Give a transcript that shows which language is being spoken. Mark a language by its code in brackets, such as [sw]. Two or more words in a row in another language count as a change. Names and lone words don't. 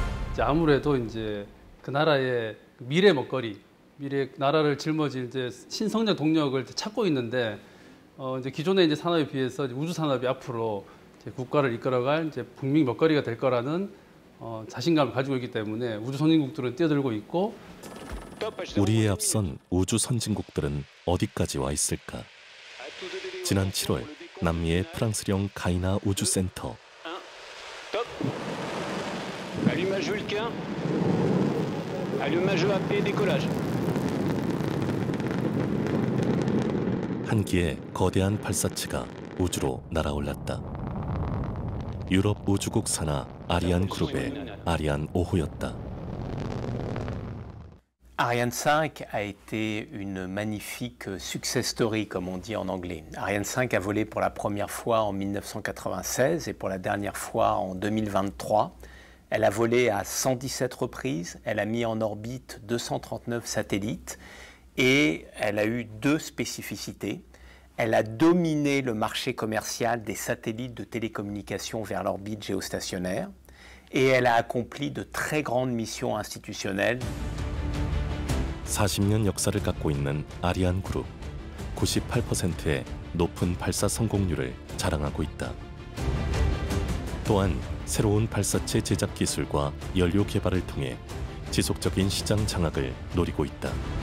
[ko] 이제 아무래도 이제 그 나라의 미래 먹거리, 미래 나라를 짊어질 이제 신성장 동력을 찾고 있는데 이제 기존의 이제 산업에 비해서 우주 산업이 앞으로 이제 국가를 이끌어갈 이제 국민 먹거리가 될 거라는 자신감을 가지고 있기 때문에 우주 선진국들은 뛰어들고 있고 우리에 앞선 우주 선진국들은 어디까지 와 있을까? 지난 7월 남미의 프랑스령 가이나 우주센터. [fr] Allumage Vulcain. Allumage AP décollage. [ko] 한기의 거대한 발사체가 우주로 날아올랐다. 유럽 우주국 산하 아리안 그룹의 아리안 5호였다. [fr] Ariane 5 a été une magnifique [en] success story, [fr] comme on dit en anglais. Ariane 5 a volé pour la première fois en 1996 et pour la dernière fois en 2023. Elle a volé à 117 reprises, elle a mis en orbite 239 satellites et elle a eu deux spécificités. Elle a dominé le marché commercial des satellites de télécommunications vers l'orbite géostationnaire et elle a accompli de très grandes missions institutionnelles. [ko] 40년 역사를 갖고 있는 아리안 그룹, 98%의 높은 발사 성공률을 자랑하고 있다. 또한 새로운 발사체 제작 기술과 연료 개발을 통해 지속적인 시장 장악을 노리고 있다.